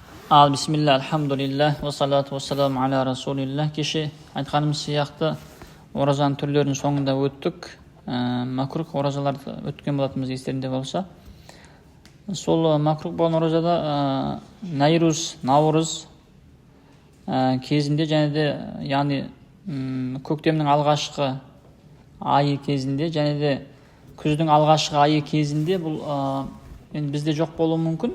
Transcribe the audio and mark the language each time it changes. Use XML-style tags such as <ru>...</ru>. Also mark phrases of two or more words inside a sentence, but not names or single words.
<ar>بسم الله، الحمد لله، والصلاة والسلام على رسول الله.</ar> <kk>Кеше айтқанымыз сияқты оразаның түрлерінің соңында өттік. Макрух оразаларды өткен болатынымыз естерінде болса. Сол макрух болған оразада Наурыз кезінде және де, яғни көктемнің алғашқы айы кезінде және де күздің алғашқы айы кезінде бұл бізде жоқ болуы мүмкін.</kk>